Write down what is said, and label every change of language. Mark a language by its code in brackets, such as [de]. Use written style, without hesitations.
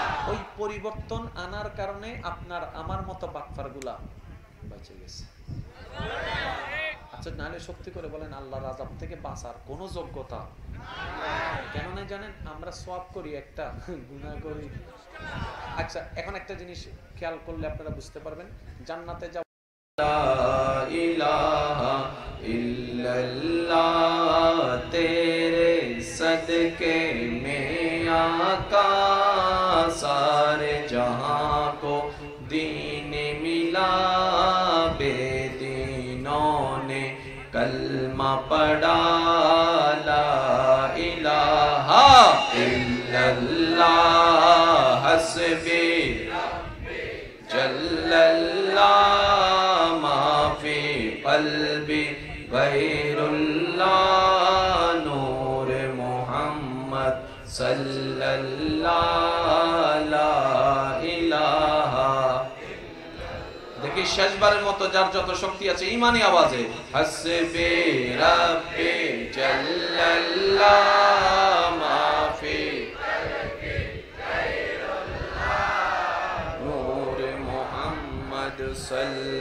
[bn] ওই পরিবর্তন আনার কারণে আপনার আমার মতো বাটপারগুলা বেঁচে গেছে। আচ্ছা, নাহলে সত্যি করে বলেন, আল্লাহর আযাব থেকে বাঁচার কোনো যোগ্যতা কেন নাই জানেন? আমরা সওয়াব করি একটা, গুনাহ করি। আচ্ছা, এখন একটা জিনিস খেয়াল করলে আপনারা বুঝতে পারবেন, জান্নাতে যাব লা ইলাহা ইল্লাল্লাহ [hi] তেরে সদকে মে আকা সারে জাহাं को दीन मिला, बेदीनों ने कलमा पढ़ा, ला इलाहा इल्लल्लाह हस्बी जल्लल्लाह माफी कल्बी गैरुल्लाह, नूर मोहम्मद सल्लल्लाह ला इलाहा। [bn] দেখি শেষবারের মতো যার যত শক্তি আছে ঈমানি আওয়াজে, হাসবি রাব্বি জাল্লাল্লাহ মাফি কলবি গায়রুল্লাহ, নূর মোহাম্মদ সাল্লাল্লাহু